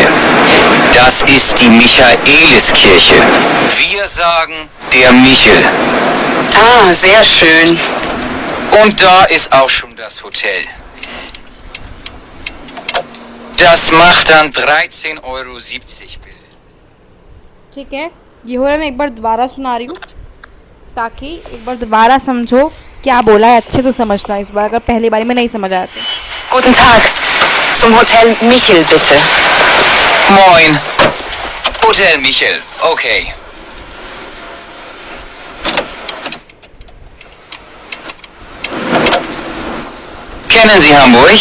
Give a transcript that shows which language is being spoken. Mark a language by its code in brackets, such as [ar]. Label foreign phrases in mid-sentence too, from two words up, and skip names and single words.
[de] Das ist die Michaeliskirche. Wir sagen der Michel. Ah, sehr schön. Und da ist auch schon das Hotel. Das macht dann 13,70 € bitte. [hi] ठीक है, ये हो रहा है। मैं एक बार दोबारा सुना रही हूँ ताकि एक बार दोबारा समझो क्या बोला है, अच्छे से समझना इस बार, अगर पहली बारी में नहीं समझ आया तो। [de] Guten Tag. Zum Hotel Michel, bitte. Moin. Hotel Michel, okay. Kennen Sie Hamburg?